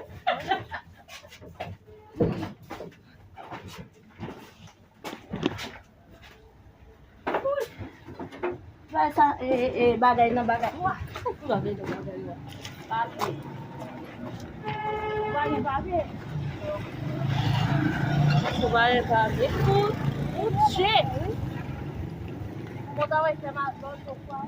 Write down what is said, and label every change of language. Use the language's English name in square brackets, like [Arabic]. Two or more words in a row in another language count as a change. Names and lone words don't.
[Filipino] Sa bagay na bagay. Wah, bagay na bagay. Bagay. Bagay. Bagay, bagay. [English] Good shit. [Portuguese] Botar vai ser mais bom que o